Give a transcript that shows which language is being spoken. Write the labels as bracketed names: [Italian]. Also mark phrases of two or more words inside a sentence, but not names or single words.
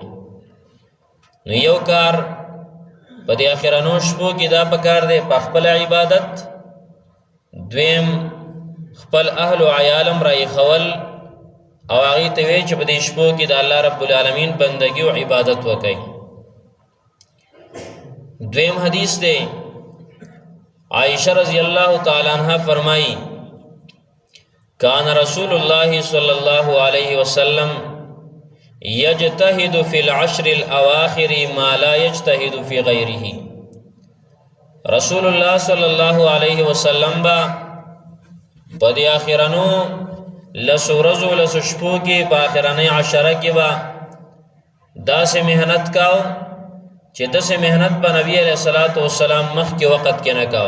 [Pashto] نو یو کار په دې اخرانو شپو کې دا پکار دی په خپل عبادت، دویم خپل اهل او عیالم را خول او هغې ته وایي چې په دې شپو کې د [Arabic] الله رب العالمین [Pashto] بندګي او عبادت وکړي. دویم حدیث دی، [Arabic] عائشہ رضی اللہ تعالی عنہ فرمائی کان رسول اللہ صلی اللہ علیہ وسلم یجتہد فی العشر الاواخر ما لا یجتہد فی غیرہ. رسول الله صلی الله علیه وسلم [Pashto] با په دې اخرانو لسو ورځو لسو شپو کې په اخرانۍ عشره کې با داسې محنت کاو چې داسې محنت به [Arabic] نبی علیه الصلاۃ والسلام [Pashto] مخکې وخت کې نه کاو.